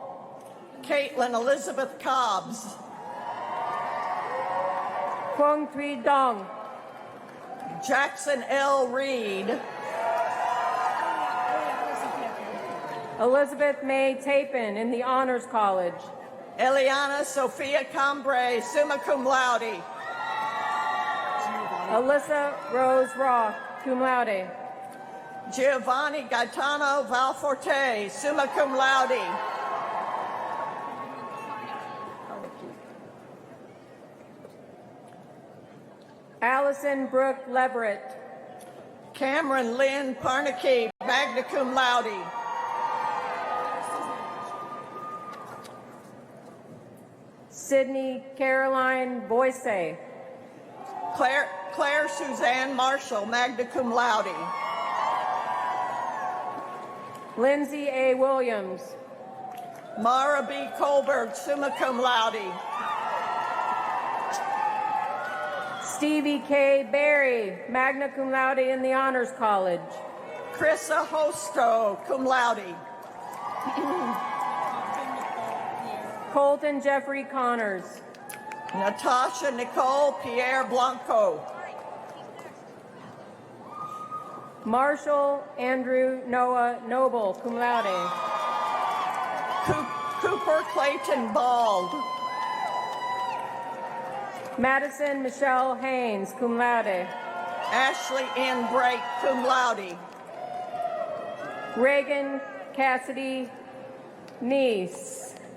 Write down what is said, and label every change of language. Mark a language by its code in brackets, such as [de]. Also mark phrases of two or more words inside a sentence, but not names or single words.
[en] Caitlin Elizabeth Cobbs. Quang Thuy Dong. Jackson L. Reed. Elizabeth May Tapin in the Honors College. Eliana Sophia Cambray, [la] summa cum laude. [en] Alyssa Rose Roth, [la] cum laude. [en] Giovanni Gaetano Valforte, [la] summa cum laude. [en] Allison Brooke Leverett. Cameron Lynn Parnicky, [la] magna cum laude. [en] Sydney Caroline Boyce. Claire Suzanne Marshall, [la] magna cum laude. [en] Lindsay A. Williams. Mara B. [la] Colberg, summa cum laude. [en] Stevie K. Berry, [la] magna cum laude [en] in the Honors College. Chrissa Hosto, [la] cum laude. [en] Colton Jeffrey Connors. Natasha Nicole Pierre Blanco. Marshall Andrew Noah Noble, [la] cum laude. [en] Cooper Clayton Bald. Madison Michelle Haynes, [la] cum laude. [en] Ashley N. Brake, [la] cum laude. [en] Reagan Cassidy Neese.